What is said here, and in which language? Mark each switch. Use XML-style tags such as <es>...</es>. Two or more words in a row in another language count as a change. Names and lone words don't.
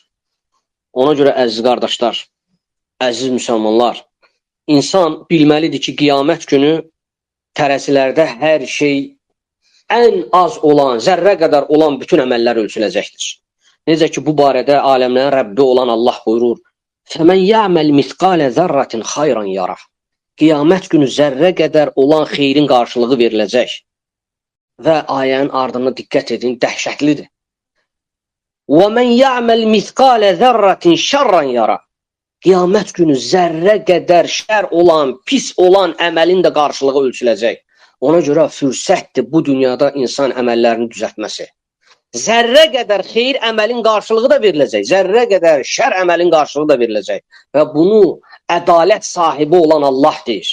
<az>Ona görə əziz qardaşlar, əziz müsəlmanlar, insan bilməlidir ki, qiyamət günü tərəzilərdə hər şey ən az olan, zərrə qədər olan bütün əməllər ölçüləcəkdir. Necə ki, bu barədə aləmlərin Rəbbi olan Allah buyurur,</az> <ar>فَمَنْ يَعْمَلْ مِثْقَالَ ذَرَّةٍ خَيْرًا يَرَهُ.</ar> <az>Qiyamət günü zərrə qədər olan xeyrin qarşılığı veriləcək. Və ayənin ardına diqqət edin, dəhşətlidir.</az> <ar>وَمَنْ يَعْمَلْ مِثْقَالَ ذَرَّةٍ شَرًّا يَرَهُ.</ar> <az>Qiyamət günü zərrə qədər şər olan, pis olan əməlin də qarşılığı ölçüləcək. Ona görə fürsətdir bu dünyada insan əməllərini düzəltməsi. Zərrə qədər xeyir əməlin qarşılığı da veriləcək. Zərrə qədər şər əməlin qarşılığı da veriləcək. Və bunu ədalət sahibi olan Allah deyir.</az>